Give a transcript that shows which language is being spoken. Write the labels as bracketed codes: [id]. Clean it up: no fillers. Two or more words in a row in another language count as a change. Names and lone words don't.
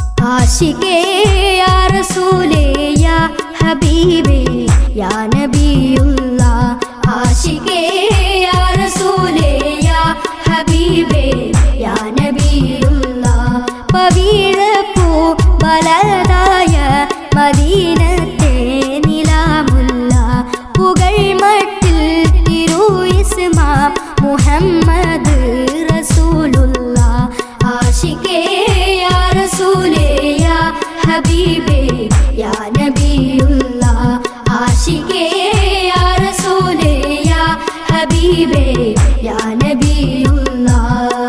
[ar] عاشق يا رسول يا حبيب يا نبي الله عاشق يا رسول يا حبيب يا نبي الله [ml] പവിഴപ്പൂ മലർതായ മദീനത്തെ നിലാമുല്ല പുകഴ്മട്ടിൽ തിരു ഇസ്മാം മുഹമ്മദ് റസൂലുള്ള [ar] عاشق يا رسول يا حبيب يا نبي الله عاشق يا رسول يا حبيب يا نبي الله